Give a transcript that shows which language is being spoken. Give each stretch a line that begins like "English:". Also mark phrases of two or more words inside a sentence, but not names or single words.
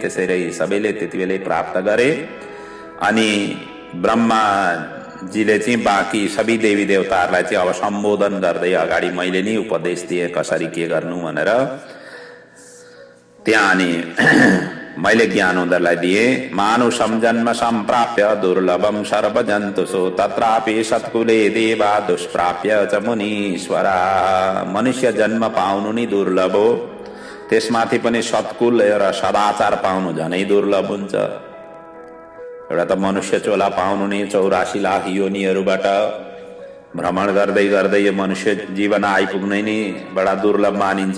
Nepali: त्यसैले सबैले त्यति बेलै प्राप्त गरे। अनि ब्रह्माजीले चाहिँ बाँकी सबै देवी देवताहरूलाई चाहिँ अब सम्बोधन गर्दै अगाडि मैले नि उपदेश दिए कसरी के गर्नु भनेर। त्यहाँ अनि मैले ज्ञान उनीहरूलाई दिए।
Sanskrit: मानुषम जन्म सम्प्राप्य दुर्लभम सर्वजन्तुषु तत्रापि सत्कुले देवा दुष्प्राप्य च मुनीश्वरा।
Nepali: मनुष्य जन्म पाउनु नि दुर्लभ हो, त्यसमाथि पनि सत्कुल र सदाचार पाउनु झनै दुर्लभ हुन्छ। एउटा त मनुष्य चोला पाउनु नि 84 लाख योनिहरूबाट भ्रमण गर्दै गर्दै यो मनुष्य जीवन आइपुग्नै नि बडा दुर्लभ मानिन्छ।